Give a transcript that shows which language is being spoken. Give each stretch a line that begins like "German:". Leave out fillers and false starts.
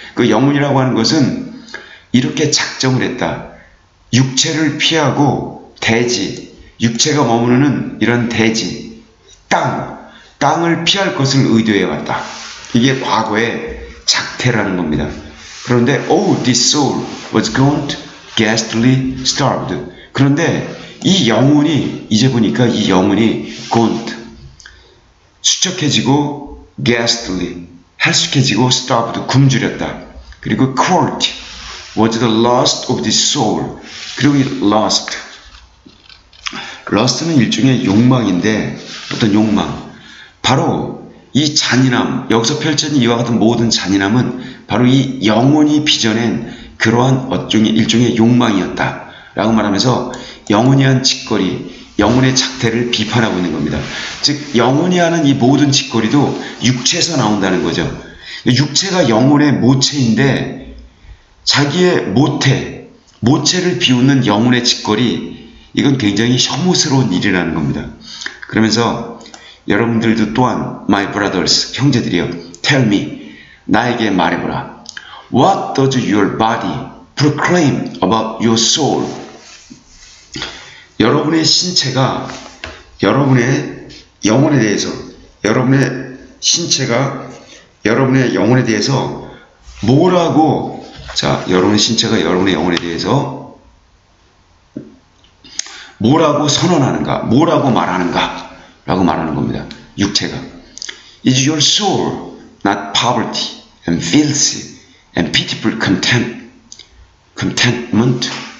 Korean: 그 영혼이라고 하는 것은 이렇게 작정을 했다. 육체를 피하고 대지, 육체가 머무르는 이런 대지, 땅을 피할 것을 의도해 왔다. 이게 과거의 작태라는 겁니다. 그런데
English: this soul was gaunt, ghastly, starved.
Korean: 그런데 이 영혼이, 이제 보니까 이 영혼이
English: gaunt,
Korean: 수척해지고
English: ghastly,
Korean: hel숙해지고
English: starved,
Korean: 굶주렸다. 그리고
English: court was the lust of this soul.
Korean: 그리고 이 lust는 일종의 욕망인데, 어떤 욕망, 바로 이 잔인함, 여기서 펼쳐진 이와 같은 모든 잔인함은 바로 이 영혼이 빚어낸 그러한 일종의 욕망이었다 라고 말하면서 영혼이 한 짓거리, 영혼의 작태를 비판하고 있는 겁니다. 즉 영혼이 하는 이 모든 짓거리도 육체에서 나온다는 거죠. 육체가 영혼의 모체인데 자기의 모체를 비웃는 영혼의 짓거리, 이건 굉장히 혐오스러운 일이라는 겁니다. 그러면서 여러분들도 또한
English: my brothers,
Korean: 형제들이여,
English: tell me,
Korean: 나에게 말해보라.
English: What does your body proclaim about your soul?
Korean: 여러분의 신체가 여러분의 영혼에 대해서, 여러분의 신체가 여러분의 영혼에 대해서 뭐라고, 여러분의 신체가 여러분의 영혼에 대해서 뭐라고 선언하는가, 뭐라고 말하는가 라고 말하는 겁니다. 육체가.
English: Is your soul not poverty and filthy and pitiful contentment?